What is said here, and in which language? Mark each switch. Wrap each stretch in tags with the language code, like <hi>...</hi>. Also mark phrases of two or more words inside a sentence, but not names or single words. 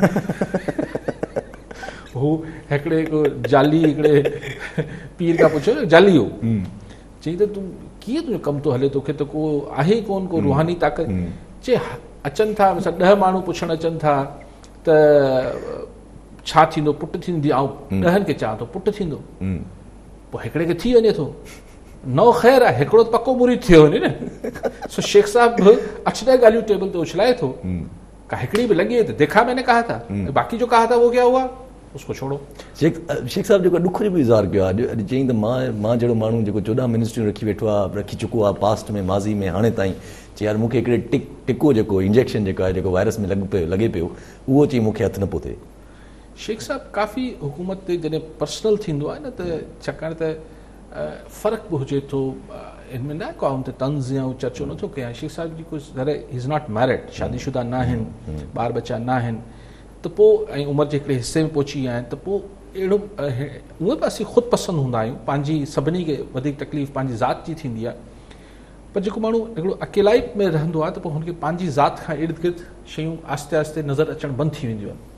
<sd>हू हिकिड़े जाली हिकिड़े पीर खां पुछियो जाली हो, चई त तूं कीअं तुंहिंजो कमु थो हले, तोखे त को आहे कोन को रूहानी ताक़त, चए अचनि था 10 माण्हू पुछणु अचनि था त छा थींदो, पुटु थींदी, ऐं 10 खे चवां थो पुटु थींदो, पोइ हिकिड़े खे थी वञे थो, नओ ख़ैर आहे हिकिड़ो त पको मुरीद थियो वञे न। सो शेख साहब 8-10 ॻाल्हियूं टेबल ते उछलाए थो, का हिकिड़ी बि लॻे त</sd> <ur>دیکھا میں نے کہا تھا، باقی جو کہا تھا وہ کیا ہوا، اس کو چھوڑو.</ur> <sd>शेख साहब जेको ॾुख जो बि इज़हार कयो आहे, अॼु चई त मां जहिड़ो माण्हू जेको 14 मिनिस्ट्रियूं रखी वेठो आहे, रखी चुको आहे पास्ट में, माज़ी में, हाणे ताईं, चई यार मूंखे हिकिड़े टिको जेको इंजेक्शन जेको आहे जेको वायरस में लॻे पियो उहो चई मूंखे हथु न पियो थिए। शेख साहब काफ़ी हुकूमत ते जॾहिं पर्सनल थींदो आहे न त छाकाणि त फ़र्क़ु बि हुजे थो, इनमें न को हुन ते तंज़ या चर्चो नथो कयां। शेख साहिब जी कुझु घर</sd> <en>is not married,</en> <sd>शादीशुदा न आहिनि, ॿार बच्चा न आहिनि, त पोइ ऐं उमिरि जे हिकिड़े हिसे में पहुची विया आहिनि, त पोइ अहिड़ो उहे बि असीं ख़ुदि पसंदि हूंदा आहियूं, पंहिंजी सभिनी खे वधीक तकलीफ़ पंहिंजी ज़ात जी थींदी आहे। पर जेको माण्हू हिकिड़ो अकेलाई में रहंदो आहे त पोइ हुनखे पंहिंजी ज़ात खां इर्द गिर्द शयूं आहिस्ते आहिस्ते नज़र अचणु बंदि थी वेंदियूं आहिनि।</sd>